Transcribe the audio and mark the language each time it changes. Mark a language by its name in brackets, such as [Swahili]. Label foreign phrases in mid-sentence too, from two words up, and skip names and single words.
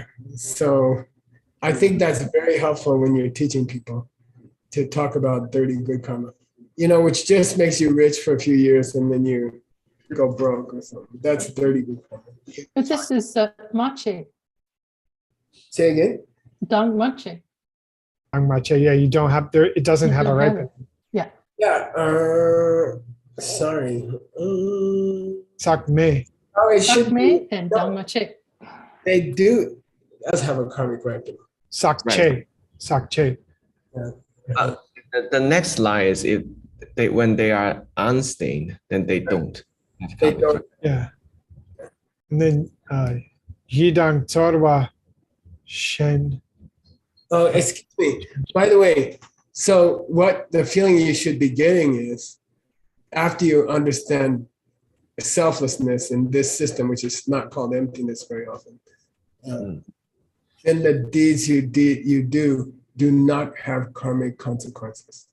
[English] So I think that's very helpful when you're teaching people to talk about dirty good karma. You know, which just makes you rich for a few years and then you go broke or something. That's dirty good karma. But this is mache, Say again? [Tibetan] dang mache. Dang mache, [English] yeah, you don't have there. It doesn't You have a don't have ripen. it. Yeah. Yeah. Sorry. [Tibetan] Sak may. [English] Oh, it Sak should me be. and No, [Tibetan] dang mache. [English] they do. Does have a karmic ripening. [Tibetan] Sak che. Sak che. [English] The next line is when they are unstained, then they don't. have They karmic don't. Yeah. And then [Tibetan] Yidang Torwa Shen. [English] Oh, excuse me. By the way, so what the feeling you should be getting is after you understand selflessness in this system, which is not called emptiness very often, then the deeds you do not have karmic consequences.